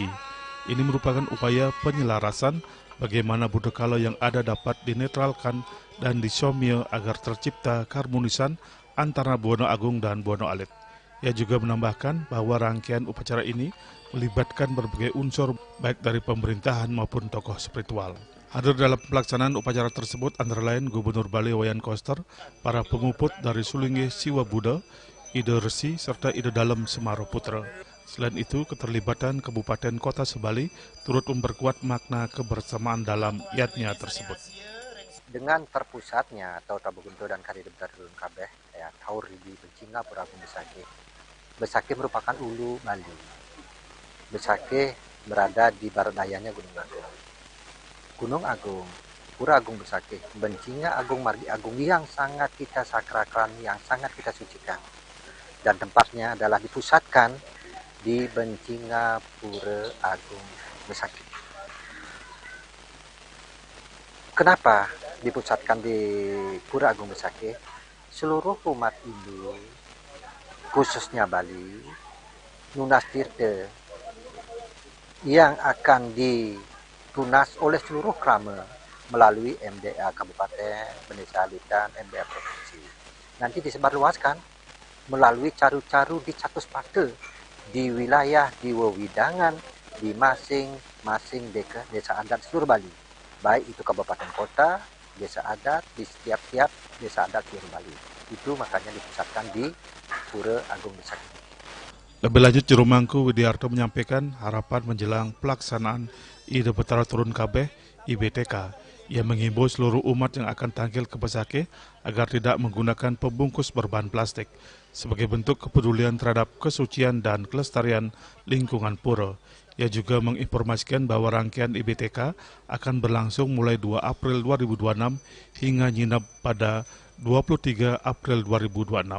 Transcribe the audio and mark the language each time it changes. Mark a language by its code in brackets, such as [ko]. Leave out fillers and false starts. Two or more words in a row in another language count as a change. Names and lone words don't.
[id] Ini merupakan upaya penyelarasan bagaimana buta kala yang ada dapat dinetralkan dan disomya agar tercipta keharmonisan antara Buana Agung dan Buana Alit. Ia juga menambahkan bahwa rangkaian upacara ini melibatkan berbagai unsur baik dari pemerintahan maupun tokoh spiritual. Hadir dalam pelaksanaan upacara tersebut antara lain Gubernur Bali Wayan Koster, para penguput dari Sulingih Siwa Buddha, Ida Resi, serta Ida Dalem Semaro Putra. Selain itu, keterlibatan Kabupaten Kota Sebali turut memperkuat makna kebersamaan dalam yatnya tersebut. Dengan terpusatnya atau Labuh Gentuh dan Kari Debdarun Kabeh ya Tawur di Bencingah Pura Agung Besakih. Besakih merupakan ulu Bali. Besakih berada di barat dayanya Gunung Agung. Gunung Agung, Pura Agung Besakih, Bencingah Agung Margi Agung yang sangat kita sakralkan, yang sangat kita sucikan. Dan tempatnya adalah dipusatkan di Bencingah Pura Agung Besakih. Kenapa dipusatkan di Pura Agung Besakih? Seluruh umat Hindu, khususnya Bali, [ban] Nunas Tirta, [id] yang akan ditunas oleh seluruh krama melalui MDA Kabupaten, Pendeta Alit dan MDA Provinsi. Nanti disebarluaskan melalui caru-caru di Catus Pate, di wilayah, di wewidangan, di masing-masing desa adat seluruh Bali. Baik itu kabupaten kota, desa adat, di setiap-tiap desa adat seluruh Bali. Itu makanya dipusatkan di Pura Agung Besakih. Lebih lanjut, Juru Mangku Widiarto menyampaikan harapan menjelang pelaksanaan Ida Betara Turun Kabeh IBTK. Ia menghimbau seluruh umat yang akan tampil ke Besakih agar tidak menggunakan pembungkus berbahan plastik sebagai bentuk kepedulian terhadap kesucian dan kelestarian lingkungan pura. Ia juga menginformasikan bahwa rangkaian IBTK akan berlangsung mulai 2 April 2026 hingga nginap pada 23 April 2026.